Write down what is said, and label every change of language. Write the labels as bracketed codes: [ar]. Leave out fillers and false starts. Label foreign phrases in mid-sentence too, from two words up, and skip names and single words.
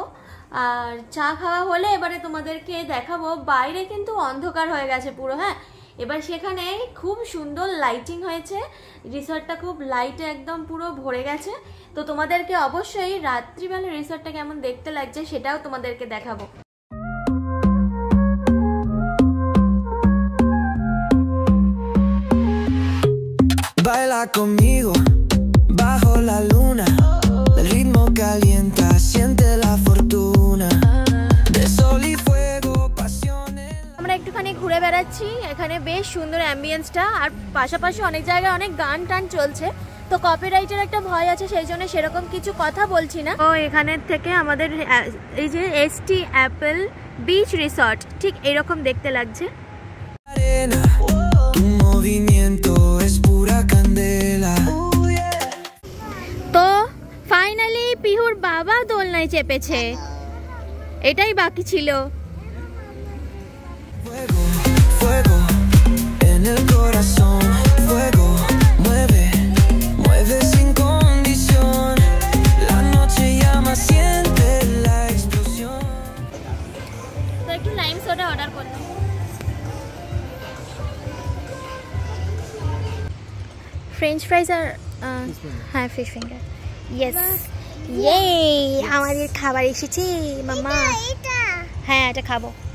[bn] আর চা খাওয়া হলে এবারে তোমাদেরকে দেখাবো। বাইরে কিন্তু অন্ধকার হয়ে গেছে পুরো, হ্যাঁ। এবার সেখানে খুব সুন্দর লাইটিং হয়েছে, রিসর্টটা খুব লাইটে একদম পুরো ভরে গেছে। তো তোমাদেরকে অবশ্যই রাত্রিবেলা রিসর্টটা কেমন দেখতে লাগছে সেটাও তোমাদেরকে দেখাবো। [es] Baila conmigo bajo la luna, el ritmo calienta, siente la fortuna de sol y fuego, pasiones. [bn] আমরা একটুখানি ঘুরে বেড়াচ্ছি, এখানে বেশ সুন্দর অ্যাম্বিয়েন্সটা, আর পাশাপাশি অনেক জায়গায় অনেক গান টান চলছে। তো কপিরাইটের একটা ভয় আছে, সেই জন্য সেরকম কিছু কথা বলছি না। তো এখানের থেকে আমাদের এই যে ST অ্যাপেল বিচ রিসর্ট ঠিক এরকম দেখতে লাগছে। [es] Arena, tu movimiento es pura candela. [bn] তো ফাইনালি পিহুর বাবা দোলনায় চেপেছে, এটাই বাকি ছিল। [es] Fuego, fuego en el corazón, fuego, mueve, mueve sin condición. La noche llama, siente la explosión. [bn] তো একটু [en] lime soda [bn] অর্ডার করলাম। [en] French fries [bn] আর হ্যাঁ [en] fish finger. [bn] ইয়েস, ইয়ে আমাদের খাবার এসেছে মামা। হ্যাঁ, এটা খাবো।